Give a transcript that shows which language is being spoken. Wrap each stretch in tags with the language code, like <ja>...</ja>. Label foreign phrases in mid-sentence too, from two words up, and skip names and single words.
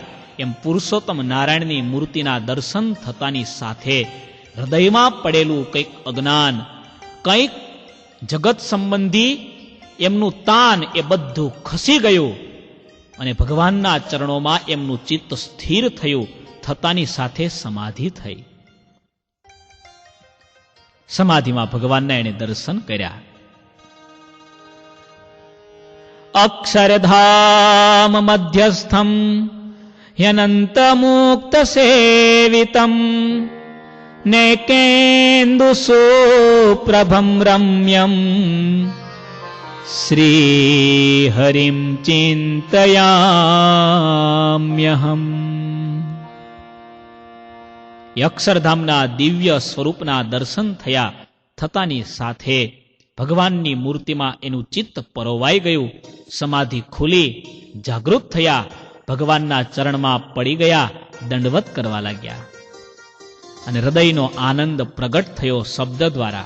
<gu>એમ પુરુષોત્તમ નારાયણની મૂર્તિના દર્શન થતાની સાથે હૃદયમાં પડેલું કંઈક અજ્ઞાન, કંઈક જગત સંબંધી એમનું તાન એ બધું ખસી ગયું અને ભગવાનના ચરણોમાં એમનું ચિત્ત સ્થિર થયું. થતાની સાથે સમાધિ થઈ. સમાધિમાં ભગવાનના એને દર્શન કર્યા.</gu> <sa>અક્ષરધામ મધ્યસ્થમ ह्यनंत मुक्त सेवितम नेकेन्दु सुप्रभम रम्यम श्री हरिम चिंतयाम्यहम.</sa> <gu>અક્ષરધામના દિવ્ય સ્વરૂપના દર્શન થયા. થતાની સાથે ભગવાનની મૂર્તિમાં એનું ચિત્ત પરોવાઈ ગયું. સમાધિ ખુલી, જાગૃત થયા, ભગવાનના ચરણમાં પડી ગયા, દંડવત કરવા લાગ્યા અને હૃદયનો આનંદ પ્રગટ થયો શબ્દ દ્વારા.</gu>